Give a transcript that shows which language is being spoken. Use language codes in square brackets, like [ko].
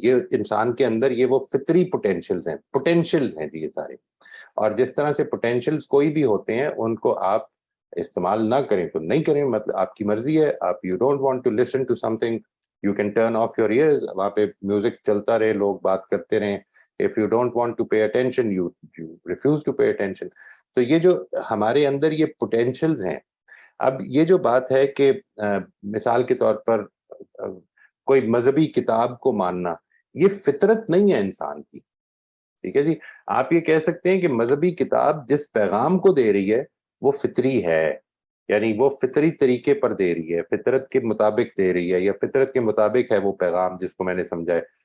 [ur] یہ انسان کے اندر یہ وہ فطری پوٹینشیلز ہیں جی، یہ سارے. اور جس طرح سے پوٹینشیلز کوئی بھی ہوتے ہیں، ان کو آپ استعمال نہ کریں تو نہیں کریں، مطلب آپ کی مرضی ہے. [en] آپ you don't want to listen to something, you can turn off your ears, [ur] وہاں پہ میوزک چلتا رہے، لوگ بات کرتے رہیں. [en] if you don't want to pay attention, you refuse to pay attention. [ur] تو یہ جو ہمارے اندر یہ پوٹینشیلز ہیں. اب یہ جو بات ہے کہ مثال کے طور پر کوئی مذہبی کتاب کو ماننا، یہ فطرت نہیں ہے انسان کی. ٹھیک ہے جی، آپ یہ کہہ سکتے ہیں کہ مذہبی کتاب جس پیغام کو دے رہی ہے وہ فطری ہے، یعنی وہ فطری طریقے پر دے رہی ہے، فطرت کے مطابق دے رہی ہے، یا فطرت کے مطابق ہے وہ پیغام جس کو میں نے سمجھا ہے.